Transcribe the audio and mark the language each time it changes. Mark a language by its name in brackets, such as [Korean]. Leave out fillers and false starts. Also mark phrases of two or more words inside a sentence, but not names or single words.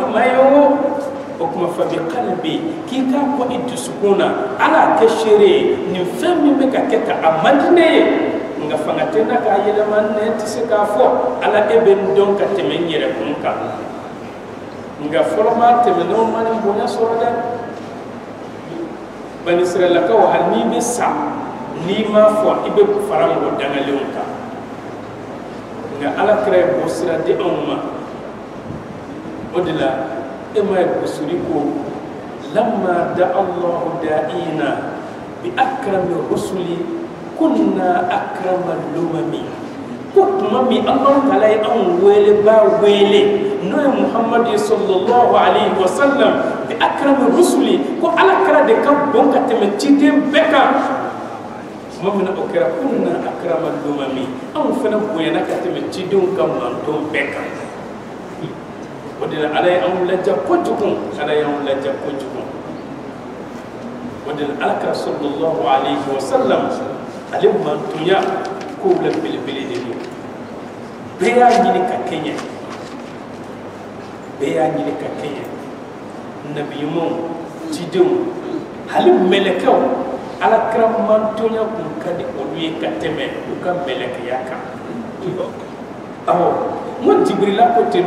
[Bambara] ma ye o kuma [Arabic] فبقلبه [Bambara] k'i k'a bɔ i dusukun na ala kɛ seere ye nin fɛn min bɛ ka kɛ tan a man di ne ye nga fanga tɛ na k'a yɛlɛma nɛn tɛ se k'a fɔ ala e bɛ n dɔn ka tɛmɛ n yɛrɛ kun kan nga fɔlɔ maa tɛmɛnenw ma nin bonya sɔrɔ dɛ bani israɛlakaw hali n'i bɛ sa n'i m'a fɔ i bɛ fara mɔgɔ dangalenw kan nga ala kira ye bɔ sira di anw ma o de la e ma ye gosiri ko [Arabic] لما دعا الله داعينا بأكرم الرسل كنا أكرم الأمم [Bambara] ko tuma min [Arabic] الله تعالى [Bambara] ye anw wele ba wele n'o ye Muhamadu [Arabic] صلى الله عليه وسلم بأكرم الرسل [Bambara] ko ala kira de ka bon ka tɛmɛ ciden bɛɛ kan tuma min na o kɛra [Arabic] كنا أكرم الأمم [Bambara] anw fana bonyana ka tɛmɛ cidenw ka manton bɛɛ kan o de la ala ye anw laja kojugu ala ye anw laja kojugu o de la ala kira [Arabic] صلى الله عليه وسلم [Bambara] ale mantonya ko la belebele de don bɛɛ y'a ɲini ka kɛɲɛ bɛɛ y'a ɲini ka kɛɲɛ nabi ɲumanw cidenw hali mɛlɛkɛw ala kira mantonya kun ka di olu ye ka tɛmɛ u ka mɛlɛkɛya kan awɔ n ko Jibrila ko ten